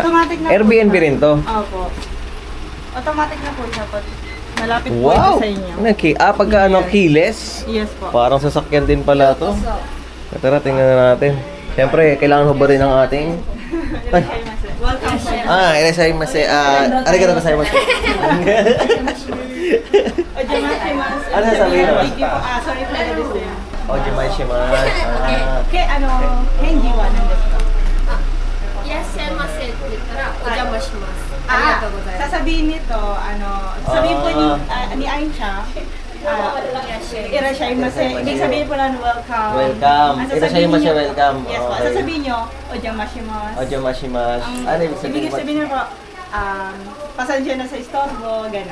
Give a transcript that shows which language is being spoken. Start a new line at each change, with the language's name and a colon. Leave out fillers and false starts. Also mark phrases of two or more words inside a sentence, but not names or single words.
Filipino: Automatic na po Airbnb siya. rin to. Opo. Automatic na po siya. Pag malapit po Wow! ito sa inyo. Pagka keyless. Yes po. Parang sasakyan din pala to. Tara, tingnan na natin. Siyempre, kailangan hubarin ang ating... Welcome po.
Japanese: いらっしゃいませ。ありがとうございます. Ojamashimasu.
Filipino: Ano sasabihin mo?
English: Thank you po. Sorry for the display.
Japanese: Ojimaishimasu. 返事は何ですか? いらっしゃいませって言ったらお邪魔します。ありがとうございます。
Filipino: sasabihin nito, sabihin po ni Aisha, irashaimase. Ibig sabihin po na welcome. Welcome. Ang sasabihin Irashaimase, niyo- welcome. Yes po. Okay. Sasabihin nyo, ojamashimasu. Ojimashimasu. Ano ibig sabihin? Ibig sabihin nyo po, pasensya na sa istorbo, gano'n.